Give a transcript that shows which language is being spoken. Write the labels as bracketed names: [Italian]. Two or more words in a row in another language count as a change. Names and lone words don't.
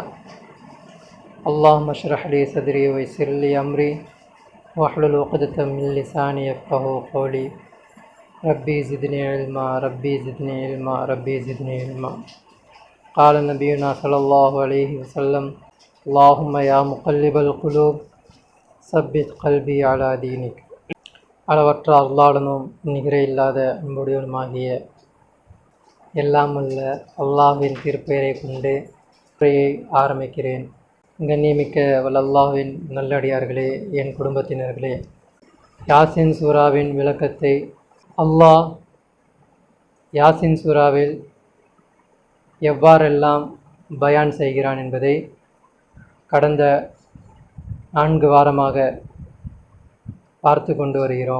[Arabic] اللهم اشرح لي صدري ويسر لي أمري واحلل عقدة من لساني يفقهوا قولي. ربي زدني علما ربي زدني علما ربي زدني علما. قال نبينا صلى الله عليه وسلم اللهم يا مقلب القلوب ثبت قلبي على دينك. [Tamil] அளவற்ற அல்லாஹ்வுடனும் நிகரே இல்லாத அன்புடையவனுமாகிய எல்லாம் உள்ள அல்லாஹ்வின் திருப்பெயரை கொண்டு உரையை ஆரம்பிக்கிறேன். கண்ணியமிக்க வல்லல்லாஹ்வின் நல்லடியார்களே, என் குடும்பத்தினர்களே, யாசின் சூராவின் விளக்கத்தை அல்லாஹ் யாசின் சூராவில் எவ்வாறெல்லாம் பயான் செய்கிறான் என்பதை கடந்த 4 வாரமாக பார்த்து கொண்டு வருகிறோம்.